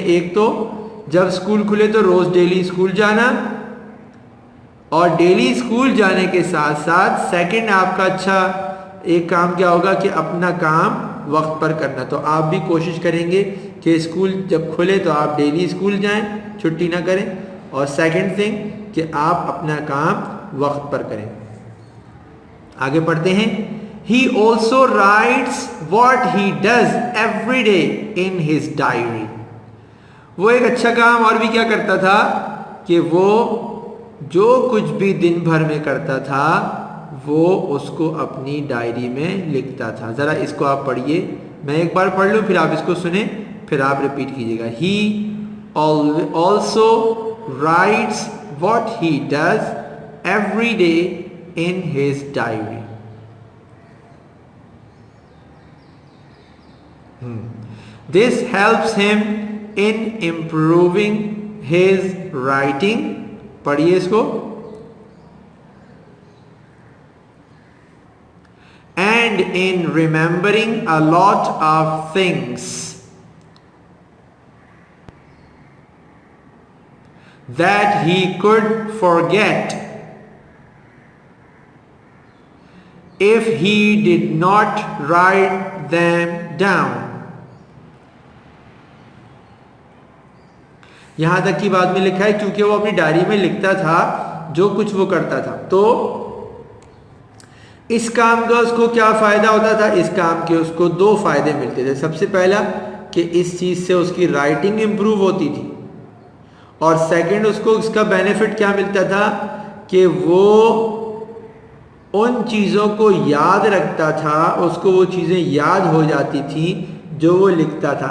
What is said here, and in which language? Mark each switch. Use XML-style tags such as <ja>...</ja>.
<ur>ایک تو جب اسکول کھلے تو روز ڈیلی اسکول جانا, اور ڈیلی اسکول جانے کے ساتھ ساتھ سیکنڈ آپ کا اچھا ایک کام کیا ہوگا کہ اپنا کام وقت پر کرنا. تو آپ بھی کوشش کریں گے کہ اسکول جب کھلے تو آپ ڈیلی اسکول جائیں, چھٹی نہ کریں. اور سیکنڈ تھنگ کہ آپ اپنا کام وقت پر کریں. آگے پڑھتے ہیں.</ur> <en>He also writes what he does every day in his diary.</en> <ur>وہ ایک اچھا کام اور بھی کیا کرتا تھا کہ وہ جو کچھ بھی دن بھر میں کرتا تھا وہ اس کو اپنی ڈائری میں لکھتا تھا. ذرا اس کو آپ پڑھیے, میں ایک بار پڑھ لوں پھر آپ اس کو سنیں, پھر آپ ریپیٹ کیجیے گا.</ur> <en>He also writes what he does every day in his diary. This helps him in improving his writing.</en> <ur>پڑھیے اس کو.</ur> <en>And in remembering a lot of things that he could forget if he did not write them down.</en> <ur>یہاں تک کی بات میں لکھا ہے کیونکہ وہ اپنی ڈائری میں لکھتا تھا جو کچھ وہ کرتا تھا. تو اس کام کا اس کو کیا فائدہ ہوتا تھا؟ اس کام کے اس کو دو فائدے ملتے تھے. سب سے پہلا کہ اس چیز سے اس کی رائٹنگ امپروو ہوتی تھی, اور سیکنڈ اس کو اس کا بینیفٹ کیا ملتا تھا کہ وہ ان چیزوں کو یاد رکھتا تھا, اس کو وہ چیزیں یاد ہو جاتی تھیں جو وہ لکھتا تھا.</ur>